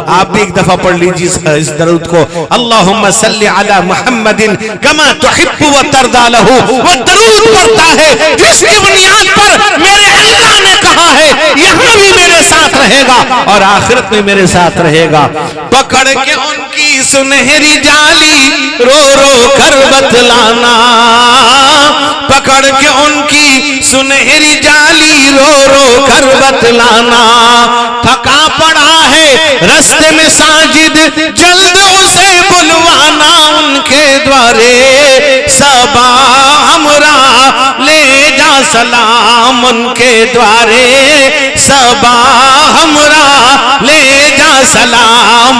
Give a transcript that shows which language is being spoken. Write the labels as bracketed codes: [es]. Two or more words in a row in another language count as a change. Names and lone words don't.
[ur] آپ بھی ایک دفعہ پڑھ لیجیے اس درود کو، [ar] اللہم صلی علی محمد کما تحب و ترضى له۔ [ur] وہ درود پڑھتا ہے جس کی بنیاد پر میرے اللہ نے کہا ہے یہاں بھی میرے ساتھ رہے گا اور آخرت میں میرے ساتھ رہے گا۔ پکڑ کے ان کی سنہری جالی رو رو کر بتلانا، پکڑ کے ان کی سنہری جالی رو رو کر بتلانا۔ تھکا پڑا ہے رستے میں ساجد جلد اسے بلوانا، ان کے دوارے صبا ہمراہ لے جا سلام، ان کے دوارے صبا ہمراہ لے جا سلام۔